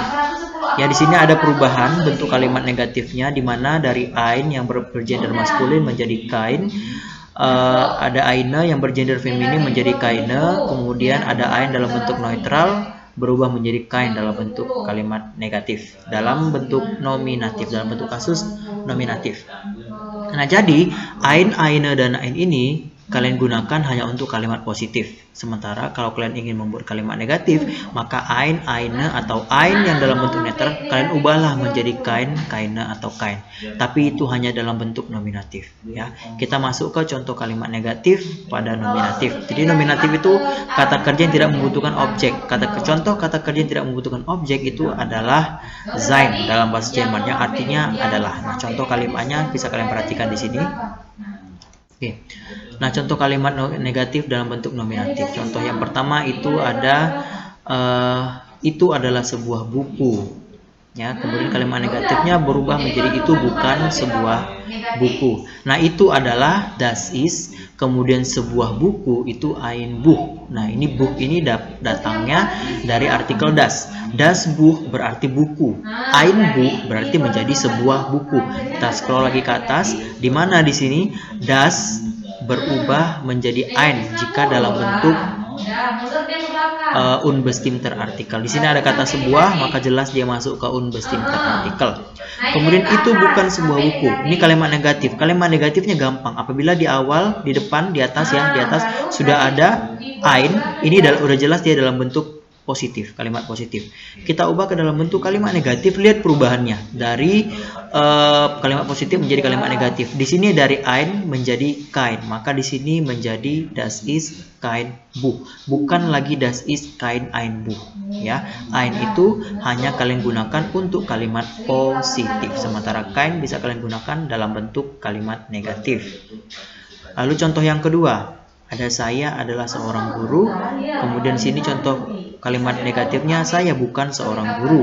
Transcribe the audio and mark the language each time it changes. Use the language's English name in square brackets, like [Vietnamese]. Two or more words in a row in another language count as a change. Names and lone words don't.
[Indonesian] Ya, di sini ada perubahan bentuk kalimat negatifnya, di mana dari ein yang bergender maskulin menjadi kind. Ada eine yang bergender feminin menjadi keine. Kemudian ada ein dalam bentuk neutral berubah menjadi kind dalam bentuk kalimat negatif, dalam bentuk nominatif, dalam bentuk kasus nominatif. Nah, jadi [German] ein, eine, [Indonesian] dan ein ini kalian gunakan hanya untuk kalimat positif. Sementara kalau kalian ingin membuat kalimat negatif, maka [German] ein, eine, [Indonesian] atau ein yang dalam bentuk netral kalian ubahlah menjadi [German] kind, keine, [Indonesian] atau kind. Tapi itu hanya dalam bentuk nominatif ya. Kita masuk ke contoh kalimat negatif pada nominatif. Jadi nominatif itu kata kerja yang tidak membutuhkan objek. Contoh kata kerja yang tidak membutuhkan objek itu adalah sein dalam bahasa Jerman, yang artinya adalah. Nah, contoh kalimatnya bisa kalian perhatikan di sini. Oke. Nah, contoh kalimat negatif dalam bentuk nominatif. Contoh yang pertama itu ada itu adalah sebuah buku. Ya, kemudian kalimat negatifnya berubah menjadi itu bukan sebuah buku. Nah, itu adalah [German] das ist, [Indonesian] kemudian sebuah buku itu [German] ein Buch. [Indonesian] Nah, ini Buch ini datangnya dari artikel das. [German] Das Buch [Indonesian] berarti buku. [German] Ein Buch [Indonesian] berarti menjadi sebuah buku. Kita scroll lagi ke atas, di mana di sini das berubah menjadi ein jika dalam bentuk [German] unbestimmter Artikel. [Indonesian] Di sini ada kata sebuah, maka jelas dia masuk ke [German] unbestimmter Artikel. [Indonesian] Kemudian itu bukan sebuah buku. Ini kalimat negatif. Kalimat negatifnya gampang. Apabila di awal, di depan, di atas ya, di atas sudah ada ein, ini udah jelas dia dalam bentuk positif, kalimat positif. Kita ubah ke dalam bentuk kalimat negatif, lihat perubahannya dari kalimat positif menjadi kalimat negatif. Di sini dari ein menjadi kein, maka di sini menjadi [German] das ist kein Buch. [Indonesian] Bukan lagi [German] das ist kein ein Buch. [Indonesian] Ya, ein itu hanya kalian gunakan untuk kalimat positif, sementara kein bisa kalian gunakan dalam bentuk kalimat negatif. Lalu contoh yang kedua, ada saya adalah seorang guru. Kemudian sini contoh kalimat negatifnya, saya bukan seorang guru.